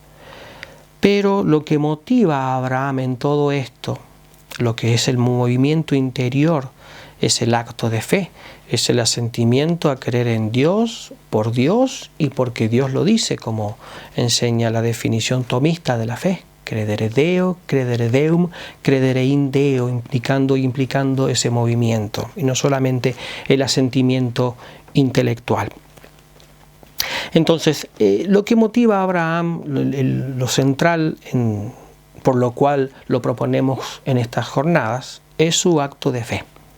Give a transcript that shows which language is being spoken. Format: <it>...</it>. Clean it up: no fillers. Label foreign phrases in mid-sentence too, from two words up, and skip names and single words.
<es>Pero lo que motiva a Abraham en todo esto, lo que es el movimiento interior, es el acto de fe, es el asentimiento a creer en Dios, por Dios y porque Dios lo dice, como enseña la definición tomista de la fe.</es> <la>Credere Deo, credere Deum, credere in Deo,</la> <es>implicando ese movimiento, y no solamente el asentimiento intelectual. Entonces, lo que motiva a Abraham, lo central por lo cual lo proponemos en estas jornadas, es su acto de fe.</es>